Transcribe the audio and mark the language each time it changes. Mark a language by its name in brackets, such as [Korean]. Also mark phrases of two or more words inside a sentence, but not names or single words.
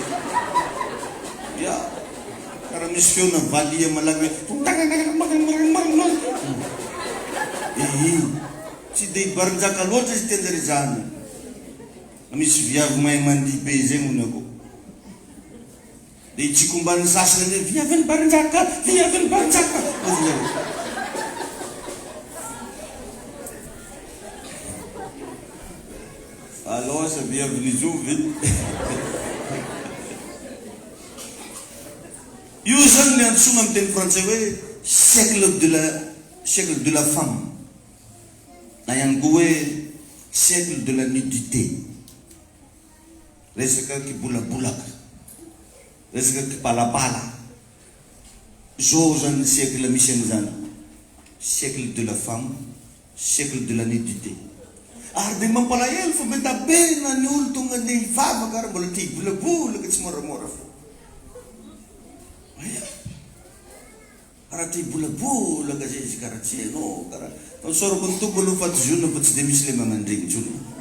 [Malagasy] Ya, karaha misy feona valia malaky tsy dia hibarinjaka loatra izy tenjary zany. Misy viavy mahay mandihy be zay monako. Dia itsikombany sasany hoe viavy barinjaka, viavy barinjaka. [French] Alors ça [Malagasy] viavy ny zovy. Io zany ny antsoina amin'ny teny frantsay hoe [French] siècle de la femme. [Malagasy] Na ihany koa hoe [French] siècle de la nudité. [Malagasy] Resaka kibolabolaka, resaka kipalapala. Zao zany siècle misy an'izany. [French] Siècle de la femme, siècle de la nudité. [Malagasy] Ary dia mampalahelo fa mety abena ny olo tonga andeha hivavaka ary mbola tia hibolabolaka tsy moramora fo. Raha tia hibolabolaka zay izy karaha tsy hainao karaha fa misaorako ny tombo aloha faty zona fa tsy dia misy le magnandregny intsony.